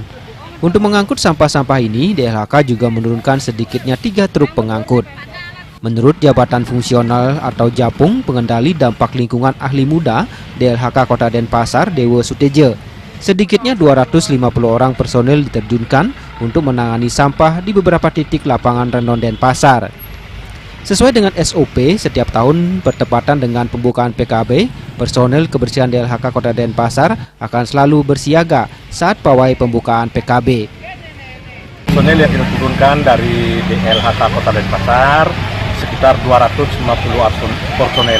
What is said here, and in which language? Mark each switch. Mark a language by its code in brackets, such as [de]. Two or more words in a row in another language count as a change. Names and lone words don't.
[id] Untuk mengangkut sampah-sampah ini, DLHK juga menurunkan sedikitnya 3 truk pengangkut. Menurut Jabatan Fungsional atau Japung Pengendali Dampak Lingkungan Ahli Muda DLHK Kota Denpasar, Dewa Suteja, sedikitnya 250 orang personel diterjunkan untuk menangani sampah di beberapa titik lapangan renon Denpasar. Sesuai dengan SOP, setiap tahun bertepatan dengan pembukaan PKB, personel kebersihan DLHK Kota Denpasar akan selalu bersiaga saat pawai pembukaan PKB. Personel yang kita turunkan menurunkan dari DLHK Kota Denpasar sekitar 250 personel.